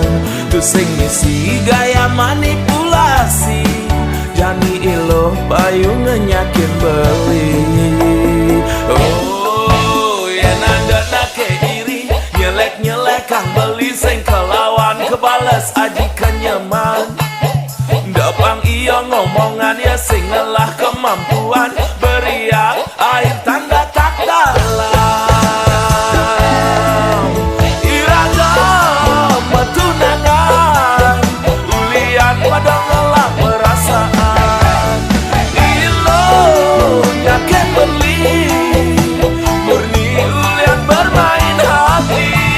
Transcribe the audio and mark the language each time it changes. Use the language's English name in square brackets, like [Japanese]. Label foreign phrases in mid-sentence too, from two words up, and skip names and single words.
[Balinese] Tu sing misi gaya manipulasi, jani iluh payu ngenyakin beli. Oh, yen ada nake iri, nyelek-nyelek kang beli sing kelawan kebales aji kenyaman. Dapang iya ngomongan ya sing lelah kemampuan, [Indonesian] beriak air tanda tak dalam. [Balinese] Iragam tunangan, ulian padang ngelak perasaan. Nyaken beli, murni ulian [Indonesian] bermain hati.